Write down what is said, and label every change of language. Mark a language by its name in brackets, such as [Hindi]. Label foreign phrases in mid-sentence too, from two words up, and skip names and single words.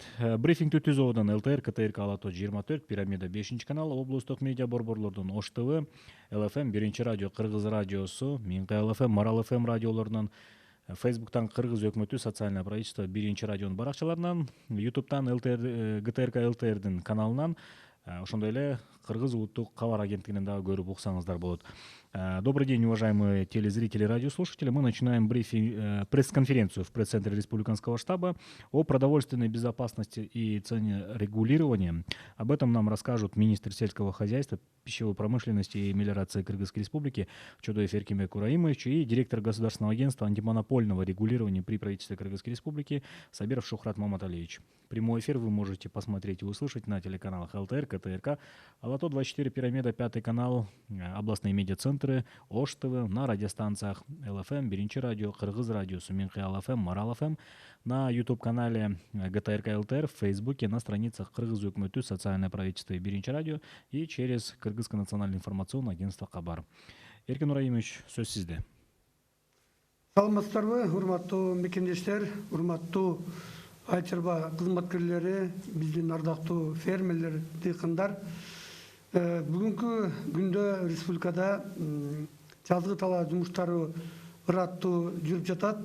[Kyrgyz] Брифинг өткөзүп абдан ЛТР, КТРК, Ала Тоо 24, Пирамида 5 канал, облустук медиа борборлордун Ош ТВ, ЛФМ 1 радио, Кыргыз радиосу, Минкай ЛФМ, Марал ФМ радиолорунан, Фейсбуктан Кыргыз өкмөтү, [Russian] социальное правительство [Kyrgyz] 1 радионун баракчаларынан, Ютубтан ЛТР, ГТРК ЛТРдин каналынан, ошондой эле Кыргыз улуттук кабар агенттигинен дагы көрүп уксаңыздар болот. [Russian] Добрый день, уважаемые телезрители и радиослушатели. Мы начинаем пресс-конференцию в пресс-центре Республиканского штаба о продовольственной безопасности и ценорегулировании. Об этом нам расскажут министр сельского хозяйства, пищевой промышленности и мелиорации Кыргызской Республики Чодоев Эркинбек Ураймович и директор Государственного агентства антимонопольного регулирования при правительстве Кыргызской Республики Сабиров Шухрат Маматалиевич. Прямой эфир вы можете посмотреть и услышать на телеканалах ЛТР, КТРК, Ала Тоо 24, Пирамида, 5 канал, областные медиацентры, Ош ТВ, на радиостанциях ЛФМ, 1 радио, Кыргыз радиосу, Минкай ЛФМ, Марал ФМ, на YouTube-канале ГТРК ЛТР, в Фейсбуке, на страницах Кыргыз өкмөтү, социальное правительство и 1 радио и через Кыргызское национальное информационное агентство Кабар. [Kyrgyz] Эркин Ураймович, сөз сизде. Саламатсыздарбы, урматтуу мекендештер, урматтуу Айыл чарба кызматкерлери, биздин ардактуу фермерлер, дыйкандар. Бүгүнкү күндө республикада жазгы талаа жумуштары ыраттуу жүрүп жатат.